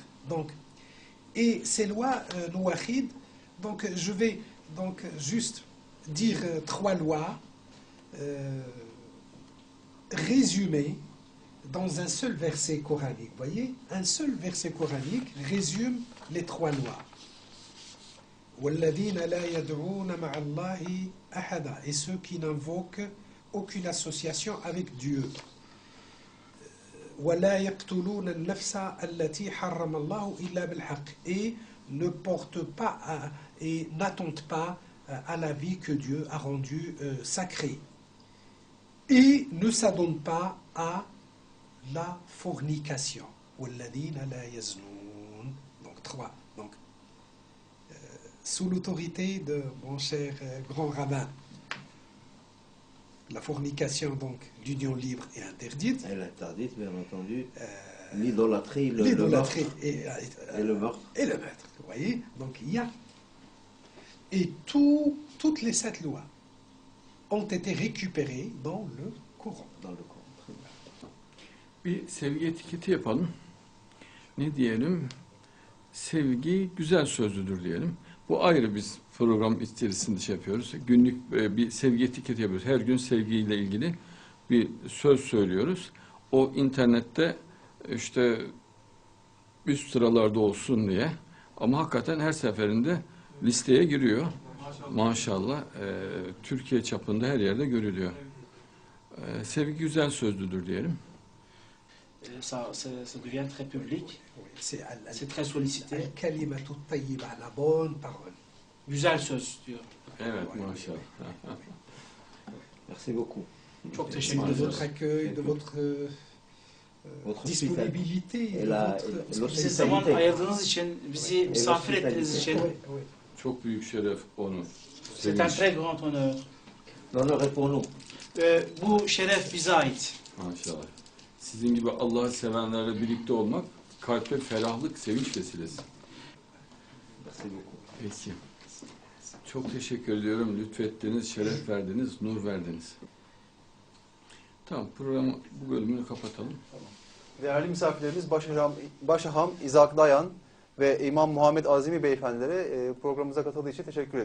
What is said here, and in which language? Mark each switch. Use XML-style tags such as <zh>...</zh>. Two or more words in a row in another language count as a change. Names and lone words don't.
<fr>Donc, et ces lois nouahides, donc je vais donc juste dire 3 lois résumées dans un seul verset coranique. Vous voyez, un seul verset coranique résume les 3 lois.</fr> <ar>وَالَّذِينَ لَا يَدْعُونَ مَعَ اللَّهِ أَحَدًا,</ar> <fr>et ceux qui n'invoquent aucune association avec Dieu.</fr> <ar>وَلَا يَقْتُلُونَ النَّفْسَ الَّتِي حَرَّمَ اللَّهُ إِلَّا بِالْحَقِّ,</ar> <fr>et ne portent pas et n'attendent pas à la vie que Dieu a rendue sacrée. Et ne s'adonnent pas à la fornication.</fr> <ar>وَالَّذِينَ لَا يَزْنُونَ.</ar> <fr>Donc 3. Donc, sous l'autorité de mon cher grand rabbin, la fornication, donc l'union libre, est interdite. Elle est interdite, bien entendu. L'idolâtrie, le L'idolâtrie meurtre. et le meurtre. Et le meurtre, vous voyez. Donc il y a. Et toutes les 7 lois ont été récupérées dans le Coran. Dans le Coran. Très bien.</fr> <tr>Bir sevgi etiketi yapalım. Ne diyelim? Sevgi güzel sözlüdür diyelim. Bu ayrı biz program içerisinde şey yapıyoruz. Günlük bir sevgi etiketi yapıyoruz. Her gün sevgiyle ilgili bir söz söylüyoruz. O internette işte üst sıralarda olsun diye. Ama hakikaten her seferinde listeye giriyor. Maşallah. Türkiye çapında her yerde görülüyor. Sevgi güzel sözlüdür diyelim.</tr> <fr>Ça devient très public, C'est c'est très sollicité.</fr> <ar>الكلمة طيبة,</ar> <fr>la bonne parole.</fr> <tr>Güzel söz diyor. Evet maşallah.</tr> <fr>Merci beaucoup.</fr> <tr>Çok</tr> <fr>Merci</fr> <tr>teşekkür</tr> <fr>de</fr> <tr>ederiz.</tr> <fr>votre accueil, de votre Votre disponibilité. Et de la- votre</fr> <tr>Bize zaman ayırdığınız için, bizi misafir ettiğiniz için</tr> <fr>Oui, oui.</fr> <tr>Çok büyük şeref onu.</tr> <fr>c'est un très grand honneur. L'honneur est pour nous.</fr> <tr>Bu şeref bize ait. Maşallah. Sizin gibi Allah'ı sevenlerle birlikte olmak kalbe ferahlık, sevinç vesilesi.</tr> <fr>Merci beaucoup.</fr> <tr>Peki. Çok teşekkür ediyorum. Lütfettiniz, şeref verdiniz, nur verdiniz. Tamam, programı bu bölümünü kapatalım. Değerli misafirlerimiz Başaham İzak Dayan ve İmam Muhammed Azimi beyefendilere programımıza katıldığı için teşekkür ediyoruz.</tr>